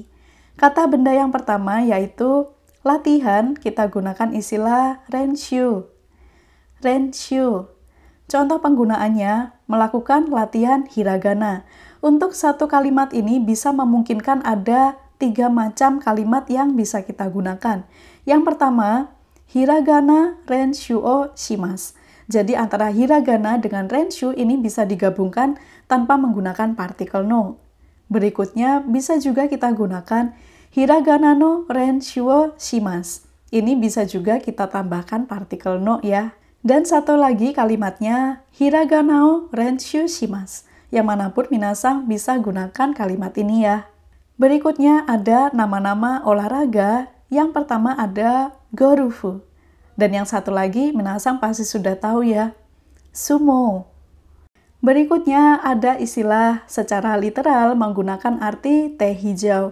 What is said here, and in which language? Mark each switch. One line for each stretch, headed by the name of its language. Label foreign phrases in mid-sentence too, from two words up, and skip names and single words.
Indonesian: Kata benda yang pertama yaitu latihan, kita gunakan istilah renshu. Renshu. Contoh penggunaannya, melakukan latihan hiragana. Untuk satu kalimat ini bisa memungkinkan ada 3 macam kalimat yang bisa kita gunakan. Yang pertama,
Japanese: ひらがな練習をします.
Indonesian: Jadi antara hiragana dengan renshu ini bisa digabungkan tanpa menggunakan partikel no. Berikutnya bisa juga kita gunakan
Japanese: ひらがなの練習をします.
Indonesian: Ini bisa juga kita tambahkan partikel no ya. Dan satu lagi kalimatnya
Japanese: ひらがなを練習します.
Indonesian: Yang manapun minasang bisa gunakan kalimat ini ya. Berikutnya ada nama-nama olahraga. Yang pertama ada gorufu. Dan yang satu lagi minasang pasti sudah tahu ya, sumo. Berikutnya ada istilah secara literal menggunakan arti teh hijau.